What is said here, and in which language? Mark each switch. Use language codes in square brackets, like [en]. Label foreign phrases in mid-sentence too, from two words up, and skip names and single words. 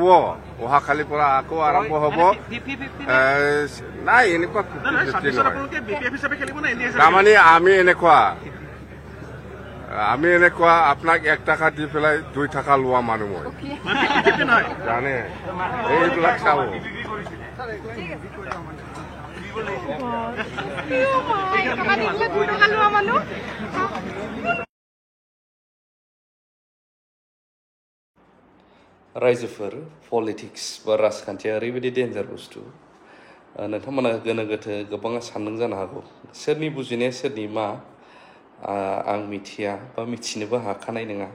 [as] অহাকালিৰ পৰা আকৌ আৰম্ভ হ'ব। নাই এনেকুৱা তাৰমানে আমি এনেকুৱা আপোনাক 1 টকা দি পেলাই 2 টকা লোৱা মানুহ মই জানে। এইবিলাক চাব। [brx] रायजोफोर पलिटिक्स बा राजखान्थिया ओरैबायदि डेन्जार बुस्थु, नोंथांमोना गोनो गोथो गोबाङा सानदों जानो हागौ सोरनि बुजिनाया सोरनि मा आं मिथिया बा मिथिनोबो हाखानाय नङा।